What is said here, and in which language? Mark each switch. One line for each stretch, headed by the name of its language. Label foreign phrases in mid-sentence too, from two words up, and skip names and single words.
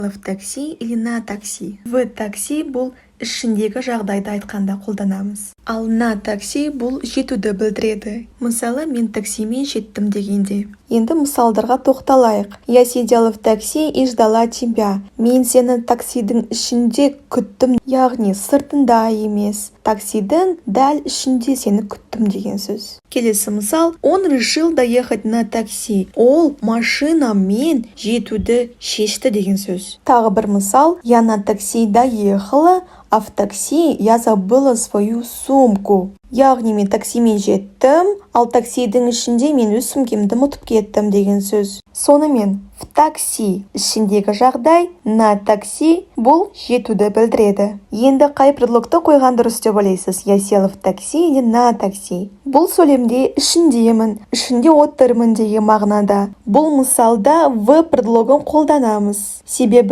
Russian: В такси или на такси. В такси
Kazakh: бұл ішіндегі жағдайды айтқанда қолданамыз. Ал
Russian: на такси
Kazakh: бұл жетуді білдіреді. Мысалы, мен таксимен жеттім дегенде. Енді мысалдарға тоқталайық.
Russian: Я сидела в такси и ждала тебя.
Kazakh: Мен сені таксидің ішінде күттім, яғни сыртында емес. Таксидің дәл ішінде сені күттім деген сөз. Келесі мысал,
Russian: он решил доехать на такси.
Kazakh: Ол машинамен жетуді шешті деген сөз. Тағы бір мысал,
Russian: я на такси доехала, а в такси я забыла свою сумку.
Kazakh: Яғни мен таксимен жеттім, ал таксидің ішінде мен өз сумкемді ұмытып кеттім деген сөз. Сонымен,
Russian: в такси
Kazakh: ішіндегі жағдай,
Russian: на такси
Kazakh: бұл жетуді білдіреді. Енді қай предлогты қойған дұрыс деп ойлайсыз?
Russian: Я села в такси или на такси?
Kazakh: Бұл сөйлемде ішіндемін, ішінде отырмын деген мағынада. Бұл мысалда в предлогын қолданамыз. Себебі